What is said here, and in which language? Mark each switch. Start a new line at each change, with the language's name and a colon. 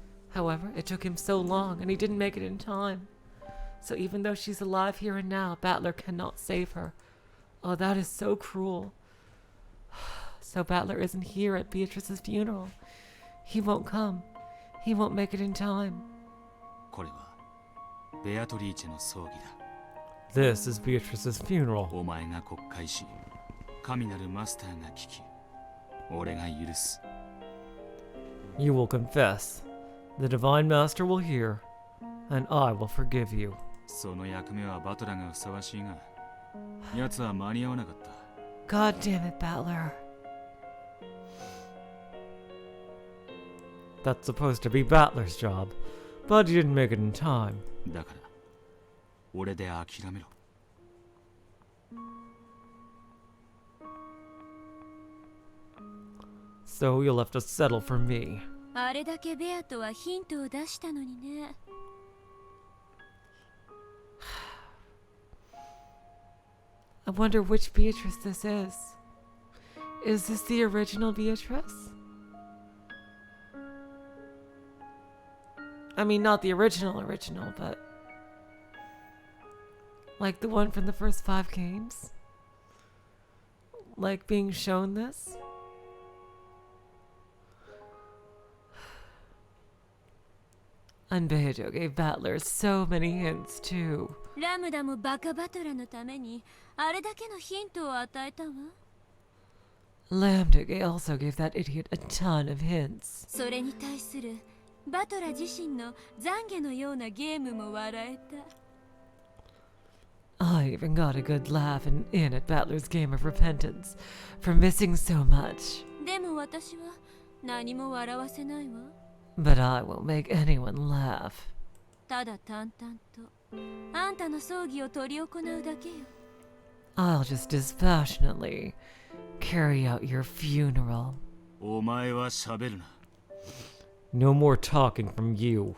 English: However, it took him so long, and he didn't make it in time. So even though she's alive here and now, Battler cannot save her. Oh, that is so cruel. So Battler isn't here at Beatrice's funeral. He won't come. He won't make it in time.
Japanese: これはベアトリーチェの葬儀だ。
English: This is Beatrice's funeral.
Japanese: お前が告解し、神なるマスターが聞き、俺が許す。
English: You will confess. The Divine Master will hear, and I will forgive you.
Japanese: その役目はバトラーがふさわしいが、奴は間に合わなかった。
English: God damn it, Battler. That's supposed to be Battler's job, but he didn't make it in time.
Japanese: だから、俺で諦めろ。
English: So you'll have to settle for me.
Japanese: あれだけベアとはヒントを出したのにね。
English: I wonder which Beatrice this is. Is this the original Beatrice? I mean, not the original, but like the one from the first 5 games? Like being shown this? And Beato gave Battler so many hints too.
Japanese: ラムダもバカバトラのためにあれだけのヒントを与えたわ。
English: Lambda also gave that idiot a ton of hints.
Japanese: それに対するバトラ自身の懺悔のようなゲームも笑えた。
English: I even got a good laugh in at Battler's game of repentance for missing so much.
Japanese: でも私は何も笑わせないわ。
English: But I won't make anyone laugh.
Japanese: ただ淡々とあんたの葬儀を執り行うだけよ。
English: I'll just dispassionately carry out your funeral.
Japanese: お前は喋るな。
English: No more talking from you.